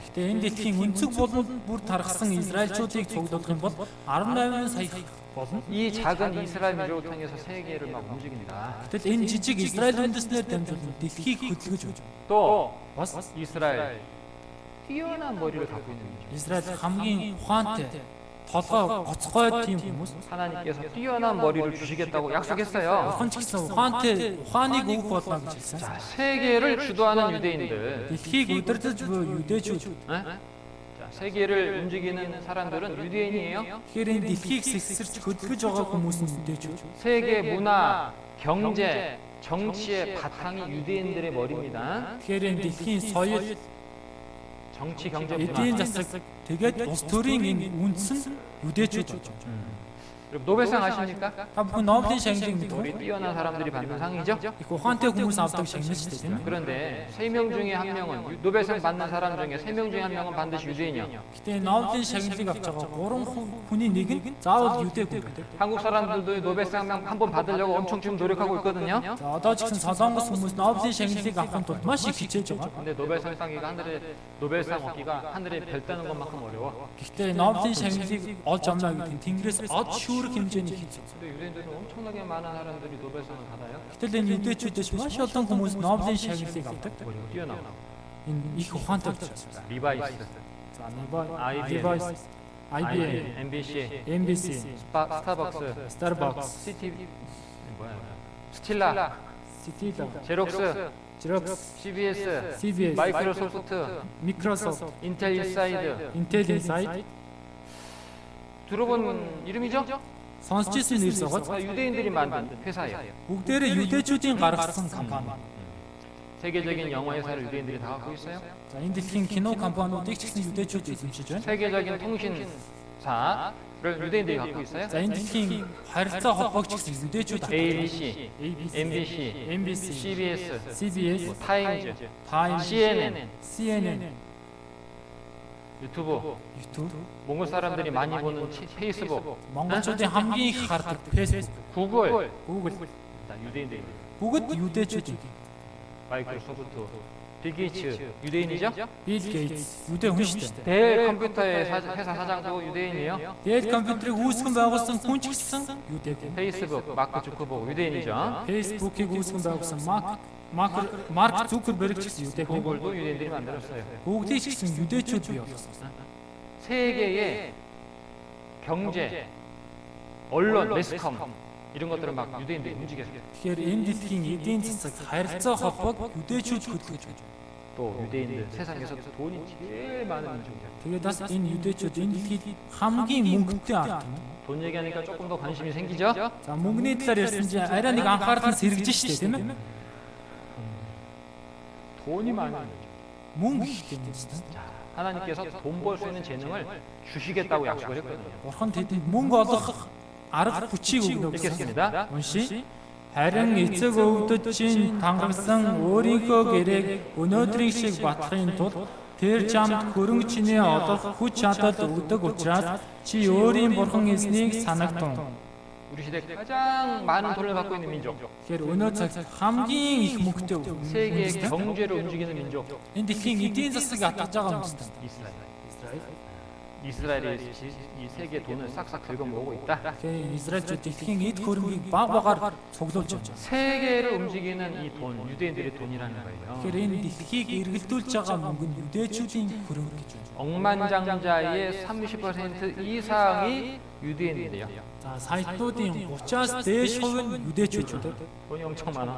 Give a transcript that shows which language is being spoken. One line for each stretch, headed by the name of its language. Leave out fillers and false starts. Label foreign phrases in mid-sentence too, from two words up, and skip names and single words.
Mongolian: Гэтэ энэ дэлхийн өнцөг болон бүр тархсан Израильчуудыг цуглуулах юм бол 18 сая болно.
Korean: 이 작은 이스라엘 민족을 통해서 세계를 막 움직입니다.
Mongolian: Гэтэл энэ жижиг Израиль үндэснээр дамжуулан дэлхийг хөдөлгөж байна.
Korean: 또
Mongolian: Бас
Korean: 이스라엘 뛰어난 머리를 갖고 있는 민족.
Mongolian: Израиль хамгийн ухаантай, толгой гоцгой тийм хүмүүс.
Korean: 하나님께서 뛰어난 머리를 주시겠다고 약속했어요.
Mongolian: Бурхан ч гэсэн ухааныг өгөх болно гэж хэлсэн.
Korean: 자, 세계를 주도하는 유대인들.
Mongolian: Дэлхийг удирдах буй 유대чүүд.
Korean: 에? 자, 세계를 움직이는 사람들은 유대인이에요.
Mongolian: Тэгэхээр энэ дэлхийг сэгсэрч хөдөлгөж байгаа хүмүүс нь 유대чүүд.
Korean: 세계 문화, 경제, 정치의 바탕이 유대인들의 머리입니다.
Mongolian: Тэгэхээр энэ дэлхийн соёл,
Korean: 정치, 경제,
Mongolian: эдийн
Korean: 문화.
Mongolian: засаг тэгээд улс төрийн энэ үндэс нь 유대чүүд болж байна.
Korean: 여러분 노벨상 아십니까?
Mongolian: Та бүхэн Нобелийн шагналыг
Korean: 우리
Mongolian: мэдв үү?
Korean: 뛰어난 사람들이 받는 상이죠.
Mongolian: Их ухаантай хүмүүс авдаг шагнал шүү дээ, тийм ээ.
Korean: 그런데 3명 중에 한 명은 노벨상 받는 사람 중에 3명 중에 한 명은 반드시 유대인이야.
Mongolian: Гэтэ Нобелийн шагналыг авч байгаа 3 хүний нэг нь заавал 유대 хүн гэдэг.
Korean: 한국 사람들도 노벨상 한 번 받으려고 엄청 지금 노력하고 있거든요.
Mongolian: За одоо ч гэсэн Солонгос хүмүүс Нобелийн шагналыг авахын тулд маш их хичээж байгаа.
Korean: 근데 노벨상 따기가 하늘에 노벨상 얻기가 하늘에 별 따는 것만큼 어려워.
Mongolian: Гэхдээ Нобелийн шагналыг олж авна гэдэг нь Тэнгэрээс од шүүрэх хэмжээний хэцүү.
Korean: 근데 유대인들은 엄청나게 많은 사람들이 노벨상을 받아요.
Mongolian: Гэтэл энэ 유대чүүдээс маш олон хүмүүс Нобелийн шагналыг авдаг.
Korean: 그리고 뛰어나고.
Mongolian: Энэ их ухаантай учраас.
Korean: 리바이스,
Mongolian: За Levi, IBM,
Korean: MBC,
Mongolian: MBC,
Korean: 스타벅스,
Mongolian: Starbucks,
Korean: CT 뭐야? 스틸라,
Mongolian: Citadel,
Korean: 제록스,
Mongolian: Xerox,
Korean: CBS,
Mongolian: CBS,
Korean: 마이크로소프트,
Mongolian: Microsoft,
Korean: 인텔 인사이드.
Mongolian: Intel Insight
Korean: 들어본 이름이죠?
Mongolian: сонсч ирсэн нэр согод
Korean: 다 유대인들이 만든 회사예요.
Mongolian: бүгдээрээ 유대чүүдийн гаргасан компани.
Korean: 세계적인 영화 회사를 유대인들이 다 갖고 있어요.
Mongolian: За энэ дэлхийн кино компаниудыг ч гэсэн 유대чүүд эзэмшиж байна.
Korean: 세계적인 통신사를 유대인들이 갖고 있어요.
Mongolian: За энэ дэлхийн харилцаа холбоог ч гэсэн 유대чүүд
Korean: ABC,
Mongolian: ABC,
Korean: MBC,
Mongolian: MBC,
Korean: CBS,
Mongolian: CBS,
Korean: 타임즈,
Mongolian: Time,
Korean: CNN,
Mongolian: CNN,
Korean: 유튜브,
Mongolian: YouTube,
Korean: 몽골 사람들이 많이 보는 페이스북,
Mongolian: монголчуудын хамгийн их хардаг Facebook,
Korean: 구글,
Mongolian: Google
Korean: 다 유대인들이.
Mongolian: бүгд 유대чүүд.
Korean: 마이크로소프트, 빌 게이츠 유대인이죠?
Mongolian: Bill Gates 유대 хүн шүү дээ.
Korean: 델 컴퓨터의 회사 사장도 유대인이에요.
Mongolian: Dell компьютерыг үүсгэн байгуулсан хүн ч гэсэн 유대 хүн.
Korean: 페이스북 마크 주커버그 유대인이죠.
Mongolian: Facebook-ийг үүсгэн байгуулсан Марк Зукерберг ч гэсэн 유대 хүн.
Korean: 구글도 유대인들이 만들었어요.
Mongolian: Бүгдийг ч гэсэн 유대чүүд бий болгосон.
Korean: 세계의 경제, 언론, 매스컴 이런 것들은 막 유대인들이 움직였어요.
Mongolian: Тэгэхээр энэ дэлхийн эдийн засаг харилцаа холбоог 유대чүүд хөдөлгөж байна.
Korean: 또 유대인들 세상에서 돈이 제일 많은 민족이에요.
Mongolian: Тэгээд бас энэ 유대чүүд энэ дэлхийд хамгийн мөнгөтэй ард юм.
Korean: 돈 얘기하니까 조금 더 관심이 생기죠?
Mongolian: За мөнгөний талаар ярьсан чинь арай нэг анхаарал нь сэргэж штэ тийм ээ.
Korean: 돈이 많은 민족.
Mongolian: Мөнгө их юм чинь.
Korean: 하나님께서 돈 벌 수 있는 재능을 주시겠다고 약속을 했거든요.
Mongolian: Бурхан тэдэнд мөнгө олох арга хүчийг өгнө гэсэн.
Korean: 읽겠습니다.
Mongolian: Унши. Харин эцэг өвдөд чинь тангарсан өөрийнхөө гэрээг өнөөдрийн шиг батлахын тулд тэр чамд хөрөнгө чинээ олох хүч чадал өгдөг учраас чи өөрийн бурхан эзнийг санагтун.
Korean: 우리 시대 가장 많은 돈을 갖고 있는 민족.
Mongolian: Тэгэхээр өнөө цаг хамгийн их мөнгөтэй
Korean: 세계의 경제를 움직이는 민족.
Mongolian: энэ дэлхийн эдийн засаг атгаж байгаа юм байна.
Korean: 이스라엘. 이스라엘이 이 세계 돈을 싹싹 긁어모으고 있다.
Mongolian: Тэгэхээр Израильчууд дэлхийн эд хөрөнгийг баг багаар цуглуулж байна.
Korean: 세계를 움직이는 이 돈, 유대인들의 돈이라는 거예요.
Mongolian: Тэгэхээр энэ дэлхийг эргэлдүүлж байгаа мөнгө нь 유대чүүдийн хөрөнгө гэж байна.
Korean: 억만장자의 30% 이상이 유대인들이에요.
Mongolian: За саятнуудын 30-аас дээш хувь нь 유대чүүд.
Korean: 돈이 엄청 많아.